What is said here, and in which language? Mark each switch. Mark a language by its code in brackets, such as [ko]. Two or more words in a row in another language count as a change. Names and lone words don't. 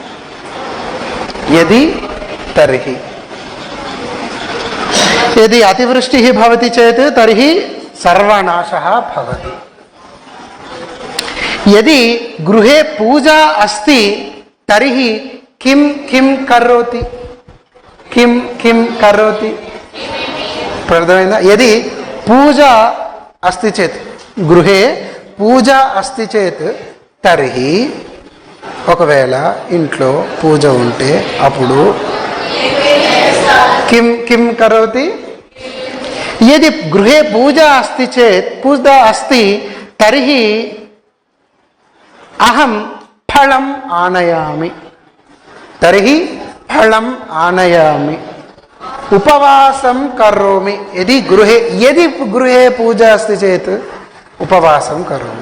[sa] యది తర్హి. యది అతివృష్టి భవతి చేత్ తర్హి సర్వనాశః భవతి. యది గృహే పూజా అస్తి తర్హి కిం కిం కరోతి. కిం కిం కరోతి. [te] అర్థమైందా? [sa] యది పూజ అస్తి చేత్, గృహే పూజ అస్తి చేత్ తర్హి, [te] ఒకవేళ ఇంట్లో పూజ ఉంటే అప్పుడు [sa] కిం కిం కరోతి. యది గృహే పూజ అస్తి చేత్, పూజ అస్తి తర్హి అహం ఫలం ఆనయామి. తర్హి ఫలం ఆనయామి. ఉపవాసం కరోమి. యది గృహే పూజ అస్తి చేత్ ఉపవాసం కరోమి.